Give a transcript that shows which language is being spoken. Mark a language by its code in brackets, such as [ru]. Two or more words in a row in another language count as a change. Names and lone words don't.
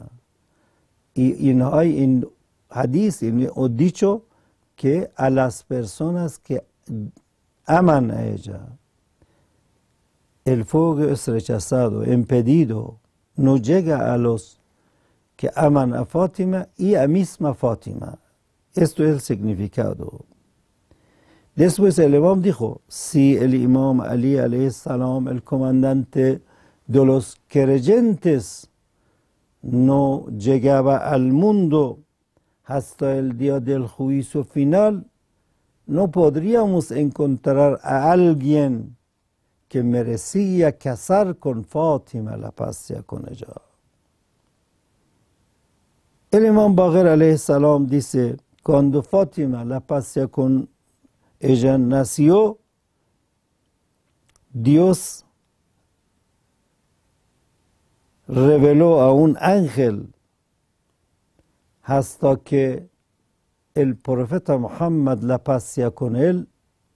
[es] Y no hay en hadith o dicho que a las personas que aman a ella, el fuego es rechazado, impedido, no llega a los que aman a Fátima y a misma Fátima. Esto es el significado. Después el imam dijo, si el imam Ali [ar] عليه السلام, [es] el comandante de los creyentes, no llegaba al mundo hasta el día del juicio final, no podríamos encontrar a alguien que merecía casar con Fátima, la paz sea con ella. El imam Baqir [ar] عليه السلام [es] dice, cuando Fátima, la paz sea con ella, nació, Dios reveló a un ángel hasta que el profeta Muhammad, la paz sea con él,